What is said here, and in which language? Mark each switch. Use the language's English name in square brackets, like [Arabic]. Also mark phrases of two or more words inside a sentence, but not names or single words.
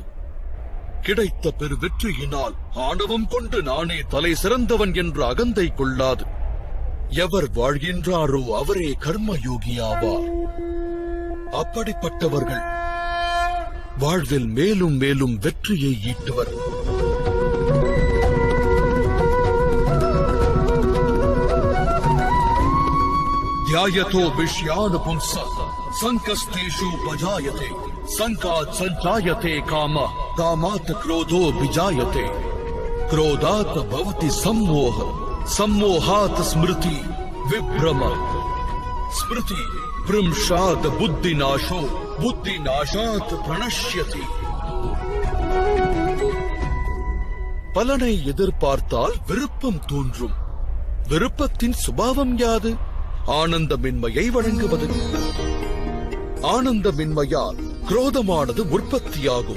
[Tamil] கிடைத்த பெரு வெற்றியினால் ஆணவம் கொண்டு நானே தலை சிறந்தவன் என்ற அகந்தை கொள்ளாது. எவர் வாழ்கின்றாரோ அவரே கர்மயோகியாவார். அப்படிப்பட்டவர்கள் வாழ்வில் மேலும் மேலும் வெற்றியை ஈட்டுவர். [Sanskrit] ध्यायतो विषयानुपुंसः संकस्तेषु पजायते संकात् संजायते कामः कामात् क्रोधो विजायते क्रोधात् भवति सम्मोहः सम्मोहात् स्मृति विभ्रमः स्मृति भ्रंशात् बुद्धिनाशो बुद्धिनाशात् प्रणश्यति. [Tamil] பலனை எதிர்பார்த்தால் விருப்பம் தோன்றும். விருப்பத்தின் சுபாவம் யாது? ஆனந்தமின்மையை வழங்குவது. ஆனந்தமின்மையால் குரோதமானது உற்பத்தியாகும்.